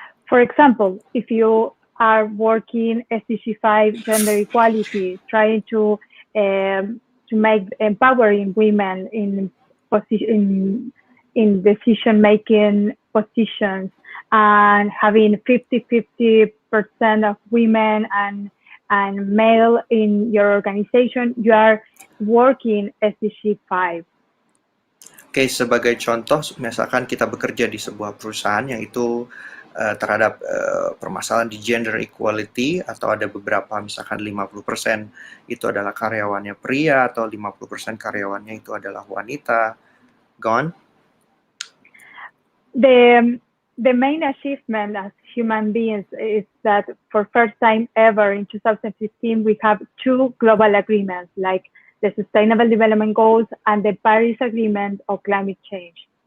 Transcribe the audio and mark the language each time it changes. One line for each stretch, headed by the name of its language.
English: For example, if you are working SDG 5 gender equality, trying to make empowering women in decision-making positions and having 50-50% of women and male in your organization, you are working SDG 5.
Indonesian: Oke, sebagai contoh, misalkan kita bekerja di sebuah perusahaan yang itu terhadap permasalahan di gender equality, atau ada beberapa misalkan 50% itu adalah karyawannya pria atau 50% karyawannya itu adalah wanita.
English: Gone? The main achievement as human beings is that for first time ever in 2015 we have 2 global agreements like the Sustainable Development Goals and the Paris Agreement on Climate Change.